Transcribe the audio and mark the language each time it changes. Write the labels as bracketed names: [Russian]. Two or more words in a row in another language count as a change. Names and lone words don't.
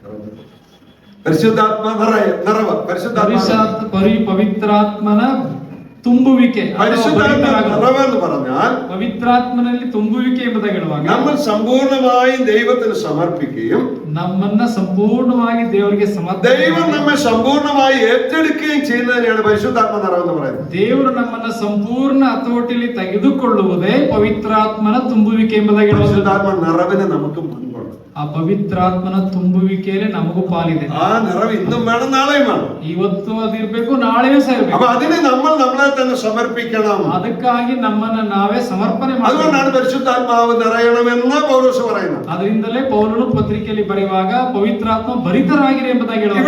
[Kannada] ಪವಿತ್ರಾತ್ಮನ ತುಂಬುವಿಕೆ ಅಥವಾ [Malayalam] പരിശുദ്ധാത്മ [Kannada] ಭರಿತರಾಗುವುದು. [Malayalam] നിറവെന്ന് പറഞ്ഞാൽ [Kannada] ಪವಿತ್ರಾತ್ಮನಲ್ಲಿ ತುಂಬುವಿಕೆ ಎಂಬುದಾಗಿ ಹೇಳುವಾಗ [Malayalam] നമ്മൾ സമ്പൂർണമായും ദൈവത്തിന് സമർപ്പിക്കുകയും [Kannada] ನಮ್ಮನ್ನ ಸಂಪೂರ್ಣವಾಗಿ ದೇವರಿಗೆ [Malayalam] ദൈവം നമ്മെ സമ്പൂർണമായി ഏറ്റെടുക്കുകയും ചെയ്യുന്നതിനെയാണ് പരിശുദ്ധാത്മ നിറവെന്ന് പറയുന്നത്. [Kannada] ದೇವರು ನಮ್ಮನ್ನ ಸಂಪೂರ್ಣ ಹತೋಟಿಯಲ್ಲಿ ತೆಗೆದುಕೊಳ್ಳುವುದೇ ಪವಿತ್ರಾತ್ಮನ ತುಂಬುವಿಕೆ ಎಂಬುದಾಗಿ ಹೇಳುವುದು. [Malayalam] പരിശുദ്ധാത്മ നിറവിന് നമുക്ക് പങ്കുണ്ട്. [Kannada] ಆ ಪವಿತ್ರಾತ್ಮನ ತುಂಬುವಿಕೆಯಲ್ಲಿ ನಮಗೂ ಪಾಲಿದೆ. [Malayalam] ആ നിറവ് ഇന്നും വേണം, നാളെയും വേണം. [Kannada] ಇವತ್ತು ಅದಿರ್ಬೇಕು, ನಾಳೆಯೂ ಸಹ ಇರ್ಬೇಕು. [Malayalam] അപ്പൊ അതിന് നമ്മൾ നമ്മളെ തന്നെ സമർപ്പിക്കണം. [Kannada] ಅದಕ್ಕಾಗಿ ನಮ್ಮನ್ನ ನಾವೇ ಸಮರ್ಪಣೆ ಮಾಡಬೇಕು. [Malayalam] അതുകൊണ്ടാണ് പരിശുദ്ധാത്മാവ് നിറയണമെന്ന് പൗലോസ് പറയുന്നത്. [Kannada] ಅದರಿಂದಲೇ ಪೌಲನು ಪತ್ರಿಕೆಯಲ್ಲಿ ಬರೆಯುವಾಗ ಪವಿತ್ರಾತ್ಮ ಭರಿತರಾಗಿರಿ ಎಂಬುದಾಗಿ ಹೇಳುವುದು.